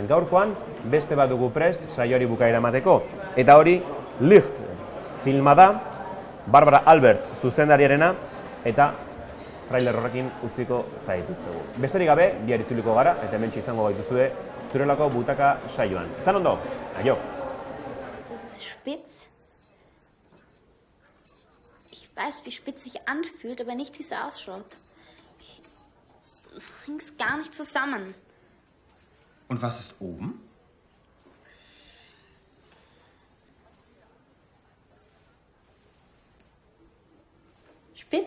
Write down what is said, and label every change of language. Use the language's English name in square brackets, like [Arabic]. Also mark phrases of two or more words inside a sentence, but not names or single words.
[Basque] Gaurkoan, beste bat dugu prest saioari bukaera emateko. Eta hori, Licht filma da, Barbara Albert zuzendariarena, eta trailer horrekin utziko zaituztegu. Besterik gabe, bihar itzuliko gara, eta hementxe izango gaituzue Zurriolako butaka saioan. Izan ondo, aio! [German] Das ist spitz. Ich weiß, wie spitz sich anfühlt, aber nicht, wie es ausschaut. Bring's gar nicht zusammen. Und was ist oben? Spitz?